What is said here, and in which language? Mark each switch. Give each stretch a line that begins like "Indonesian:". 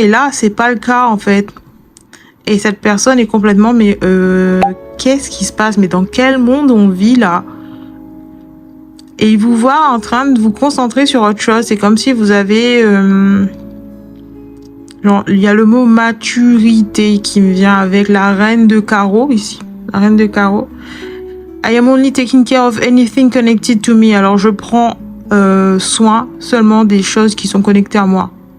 French: Et là, c'est pas le cas en fait. Et cette personne est complètement, mais qu'est-ce qui se passe? Mais dans quel monde on vit là? Et il vous voit en train de vous concentrer sur autre chose. C'est comme si vous avez... il y a le mot maturité qui me vient avec la reine de carreau ici. La reine de carreau.
English: I am only taking care of anything connected to me.
French: Alors je prends soin seulement des choses qui sont connectées à moi.